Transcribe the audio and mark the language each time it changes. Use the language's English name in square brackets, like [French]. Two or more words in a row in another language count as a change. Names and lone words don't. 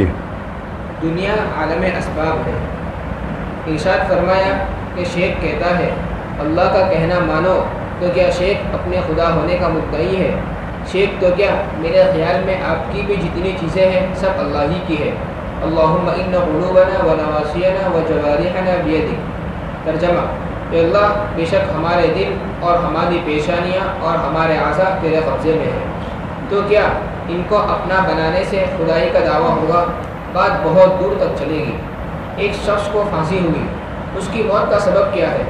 [Urdu] دنیا عالم اسباب ہے. ارشاد فرمایا کہ شیخ کہتا ہے اللہ کا کہنا مانو، تو کیا شیخ اپنے خدا ہونے کا مدعی ہے؟ شیخ تو کیا، میرے خیال میں آپ کی بھی جتنی چیزیں ہیں سب اللہ ہی کی ہے. [Arabic] اللہم ان قلوبنا و نواسینا و جوارحنا بیدک. [Urdu] ترجمہ: اے اللہ بے شک ہمارے دل اور ہماری پیشانیاں اور ہمارے اعضاء تیرے قبضے میں ہیں. تو کیا ان کو اپنا بنانے سے خدائی کا دعویٰ ہوگا؟ بات بہت دور تک چلے گی. ایک شخص کو پھانسی ہوئی، اس کی موت کا سبب کیا ہے؟